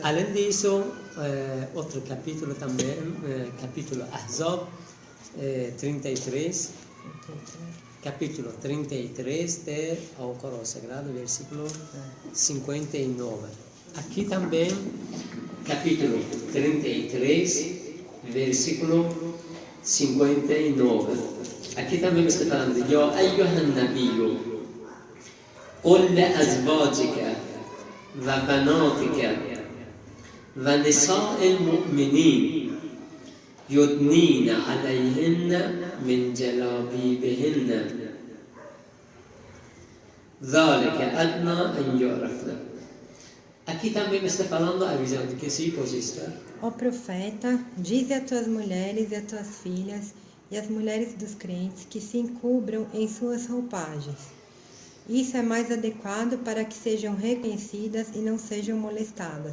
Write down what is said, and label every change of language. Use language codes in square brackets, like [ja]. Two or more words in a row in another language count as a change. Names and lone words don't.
[pt] Além disso, outro capítulo também, capítulo Ahzab 33, capítulo 33 ao Corão Sagrado, versículo 59. Aqui também, capítulo 33, versículo 59. Aqui também está falando: [ar] يا أيها النبي قل لأزواجك وبناتك ونساء المؤمنين يدنين عليهن من جلابيبهن ذلك أدنى أن يعرفن. [pt] Aqui também está falando, avisando que se pode estar. Ó profeta, dize a tuas mulheres e a tuas filhas e as mulheres dos crentes que se encubram em suas roupagens. Isso é mais adequado para que sejam reconhecidas e não sejam molestadas.